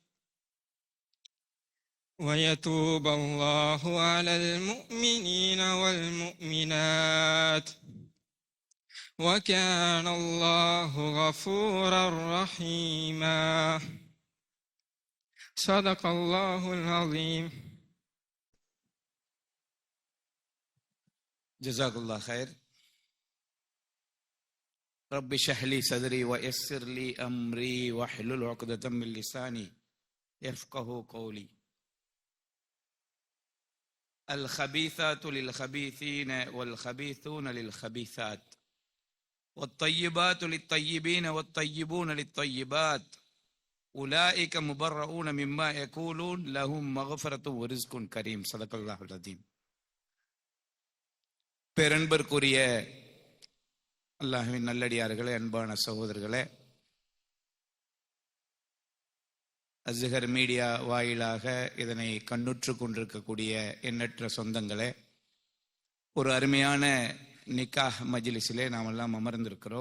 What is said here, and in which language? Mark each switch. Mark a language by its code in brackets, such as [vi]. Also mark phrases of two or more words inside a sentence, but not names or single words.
[ar] ويتوب الله على المؤمنين والمؤمنات وكان الله غفورا رحيما صدق الله العظيم. جزاك الله خير. رب اشرح لي صدري ويسر لي أمري واحلل عقدة من لساني يفقهوا قولي. الخبيثات للخبيثين والخبيثون للخبيثات والطيبات للطيبين والطيبون للطيبات أولئك مبرؤون مما يقولون لهم مغفرة ورزق كريم. صدق الله العظيم. [ta] பேரன்பர்க்குரிய அல்லாஹ்வின் நல்லடியார்களே, அன்பான சகோதரர்களே, அஸ்ஹர் மீடியா வாயிலாக இதனை கண்ணுற்று கொண்டிருக்கக்கூடிய எண்ணற்ற சொந்தங்களே, ஒரு அருமையான நிக்காஹ் மஜ்லிஸிலே நாம் எல்லாம் அமர்ந்திருக்கிறோம்.